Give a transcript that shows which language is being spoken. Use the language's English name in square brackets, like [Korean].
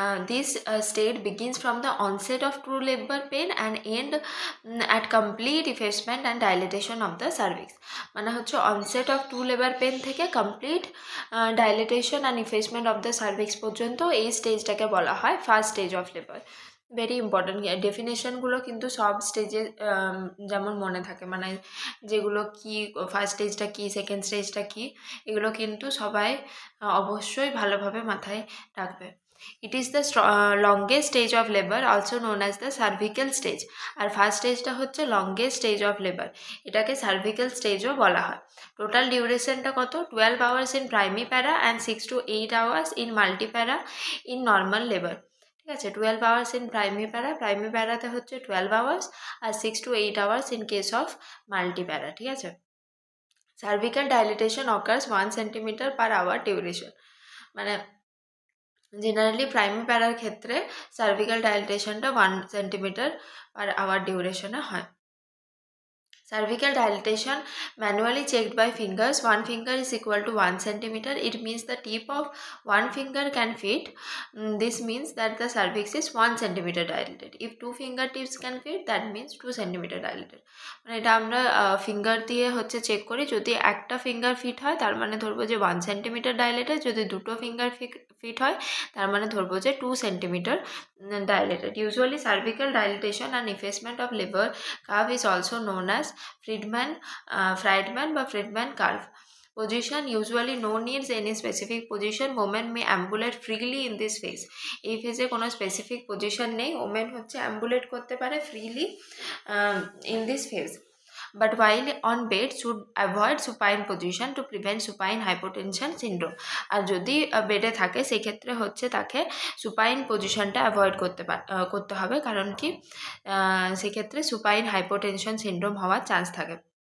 [English] This state begins from the onset of true labor pain and end at complete effacement and dilatation of the cervix, [Bangla] মানে হচ্ছে onset of true labor pain থেকে complete dilatation and effacement of the cervix পর্যন্ত এই স্টেজটাকে বলা হয় first stage of labour. Very important ডেফিনেশনগুলো কিন্তু সব স্টেজে যেমন মনে থাকে, মানে যেগুলো কি ফার্স্ট স্টেজটা কি, সেকেন্ড স্টেজটা কি, এগুলো কিন্তু সবাই অবশ্যই ভালোভাবে মাথায় রাখবে। [English] It is the longest stage of labour, also known as the cervical stage. [Bangla] আর first স্টেজটা হচ্ছে লংগেস্ট স্টেজ অফ লেবার, এটাকে সার্ভিক্যাল স্টেজও বলা হয়। টোটাল ডিউরেশনটা কত? [English] 12 hours in primipara and 6 to 8 hours in multipara in normal labour, ঠিক আছে। 12 hours in প্রাইমি প্যারাতে হচ্ছে 12 আওয়ার্স আর 6 to 8 hours in case of multipara, ঠিক আছে। Cervical dilatation occurs 1 centimetre per hour duration, [Bangla] মানে জেনারেলি প্রাইমি প্যারার ক্ষেত্রে সার্ভিক্যাল ডাইলেটেশনটা 1 সেন্টিমিটার পার আওয়ার ডিউরেশনে হয়। [English] Cervical dilatation manually checked by fingers. One finger is equal to 1 centimeter. It means the tip of one finger can fit. This means that the cervix is 1 centimeter dilated. If two fingertips can fit, that means 2 centimeter dilated. [Bangla] মানে এটা আমরা finger দিয়ে হচ্ছে check করি, যদি একটা finger fit হয় তার মানে ধরবো যে 1 সেন্টিমিটার ডাইলেটেড, যদি দুটো ফিঙ্গার ফিট হয় তার মানে ধরবো যে 2 centimetre dilated. [English] Usually cervical dilatation and effacement of liver curve is also known as Friedman বা Friedman curve. Position, usually no needs any specific position. Women may ambulate freely in this phase. [Bangla] এই ফেজে কোনো specific position নেই, women হচ্ছে অ্যাম্বুলেট করতে পারে freely [English] in this phase. But while on bed should avoid supine position to prevent supine hypotension syndrome. [Bangla] আর যদি বেডে থাকে সেক্ষেত্রে হচ্ছে তাকে সুপাইন পজিশনটা অ্যাভয়েড করতে হবে, কারণ কি সেক্ষেত্রে সুপাইন হাইপোটেনশন সিনড্রোম হওয়ার চান্স থাকে।